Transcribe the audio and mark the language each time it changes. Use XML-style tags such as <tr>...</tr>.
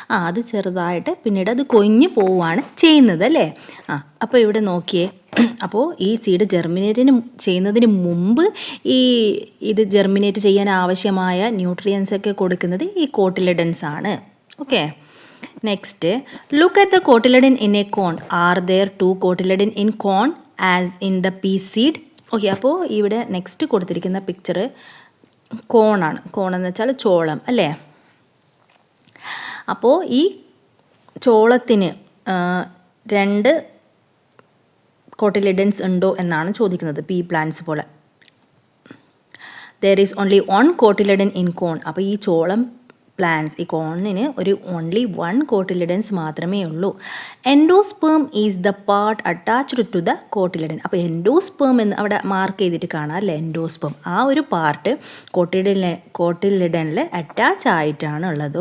<ml>അത് ചെറുതായിട്ട് പിന്നീട് അത് കൊഴിഞ്ഞു പോവുകയാണ് ചെയ്യുന്നത് അല്ലേ. അപ്പോൾ ഇവിടെ നോക്കിയേ, അപ്പോൾ ഈ സീഡ് ചെയ്യുന്നതിന് മുമ്പ് ഇത് ജെർമിനേറ്റ് ചെയ്യാൻ ആവശ്യമായ ന്യൂട്രിയൻസ് ഒക്കെ കൊടുക്കുന്നത് ഈ കോട്ടിലിഡൻസ് ആണ്.</ml> <en>Okay, next, look at the cotyledon in a cone. Are there 2 cotyledon in cone as in the pea seed?</en> <ml>Okay, അപ്പോൾ ഇവിടെ നെക്സ്റ്റ് കൊടുത്തിരിക്കുന്ന പിക്ചർ കോണാണ്. കോൺ എന്ന് വെച്ചാൽ ചോളം അല്ലേ. അപ്പോൾ ഈ ചോളത്തിന് 2 കോട്ടിലിഡൻസ് ഉണ്ടോ എന്നാണ് ചോദിക്കുന്നത്. പീ പ്ലാന്റ്സ് പോലെ.</ml> <en>there is only 1 cotyledon in cone.</en> <ml>അപ്പോൾ ഈ ചോളം പ്ലാന്റ്സ് ഈ കോണിന് only 1 കോട്ടിലിഡൻസ് മാത്രമേ ഉള്ളൂ.</ml> <en>Endosperm is the part attached to the cotyledon.</en> <ml>അപ്പോൾ എൻഡോസ്പേം എന്ന് അവിടെ മാർക്ക് ചെയ്തിട്ട് കാണാം അല്ലേ. എൻഡോസ്പേം ആ ഒരു പാർട്ട് കോട്ടിലിഡനിൽ അറ്റാച്ച് ആയിട്ടാണ് ഉള്ളത്.</ml>